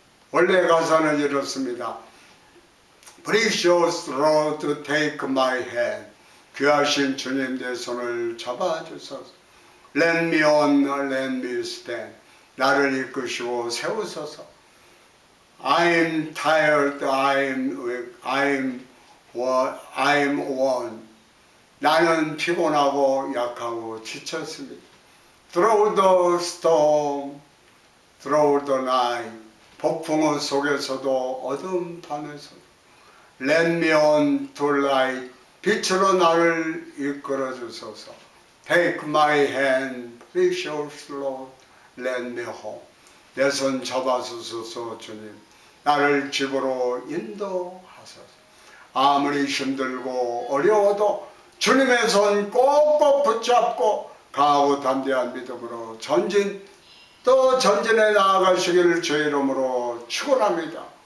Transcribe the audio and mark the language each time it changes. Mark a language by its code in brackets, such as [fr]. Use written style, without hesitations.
[ko] 원래 가사는 이렇습니다. [en] Precious Lord, take my hand. [ko] 귀하신 주님 내 손을 잡아주소서. [en] Let me on, let me stand. [ko] 나를 이끄시고 세우소서. [en] I'm tired, I'm weak, I'm worn. [ko] 나는 피곤하고 약하고 지쳤습니다. [en] Through the storm, through the night. [ko] 폭풍우 속에서도 어두운 밤에서도 [en] Let me on to light. [ko] 빛으로 나를 이끌어 주소서. [en] Take my hand, precious Lord, let me home. [ko] 내 손 잡아주소서 주님. 나를 집으로 인도하소서. 아무리 힘들고 어려워도 주님의 손 꼭꼭 붙잡고 강하고 담대한 믿음으로 전진해 나아가시기를 주의 이름으로 축원합니다.